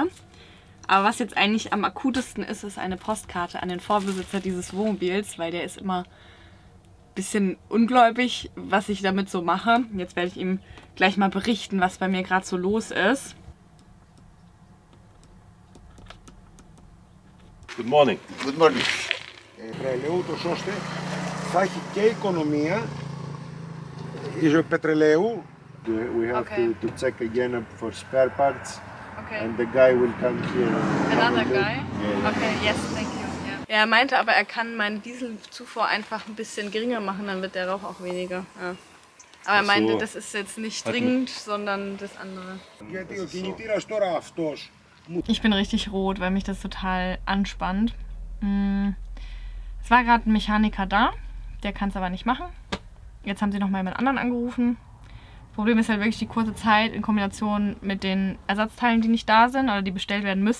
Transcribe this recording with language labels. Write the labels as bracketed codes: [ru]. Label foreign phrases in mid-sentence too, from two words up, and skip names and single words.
[de] Aber was jetzt eigentlich am akutesten ist, ist eine Postkarte an den Vorbesitzer dieses Wohnmobils, weil der ist immer ein bisschen ungläubig, was ich damit so mache. Jetzt werde ich ihm gleich mal berichten, was bei mir gerade so los ist. [en] Good morning. Good morning. [el] Πετρελαίου, τόσο ώστε θα έχει και οικονομία πετρελαίου. [en] We have Okay. to check again for spare parts, Okay. and the guy will come here. Another guy? Yeah. Okay, yes, thank you. [de] Ja, er meinte aber, er kann meine Dieselzufuhr einfach ein bisschen geringer machen, dann wird der Rauch auch weniger. Ja. Aber er meinte, das ist jetzt nicht dringend, sondern das andere. [el] Γιατί ο κινητήρας τώρα αυτός. [de] Ich bin richtig rot, weil mich das total anspannt. Es war gerade ein Mechaniker da, der kann es aber nicht machen. Jetzt haben sie noch mal jemand anderen angerufen. Das Problem ist halt wirklich die kurze Zeit in Kombination mit den Ersatzteilen, die nicht da sind oder die bestellt werden müssten.